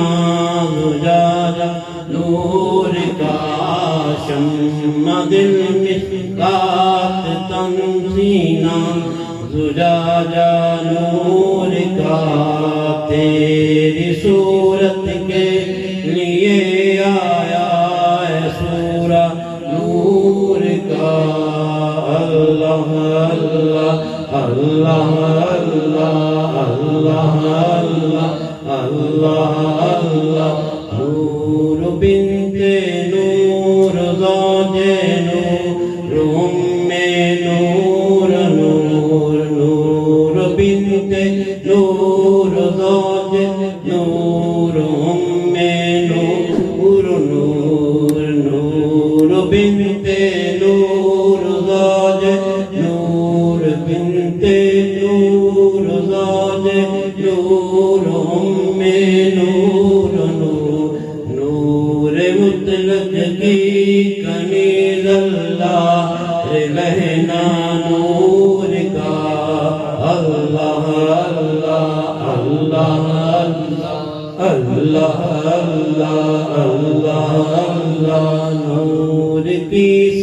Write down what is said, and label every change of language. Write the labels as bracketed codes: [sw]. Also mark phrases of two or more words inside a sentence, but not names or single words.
[ur] زجاجہ نور کا شم دل مشکات تن سینہ زجاجہ نور کا تیری صورت کے لیے آیا ہے سورہ نور کا اللہ اللہ اللہ اللہ [ar] اللہ اللہ اللہ نور بنت نور زوج نور نور نور نور بنت نور زوج نور نور نور نور بنت نور زوج نور بنت نور زوج نور [ur] نور نور نور مطلق کی کنیز اللہ رہنا نور کا اللہ اللہ اللہ اللہ اللہ اللہ اللہ نور کی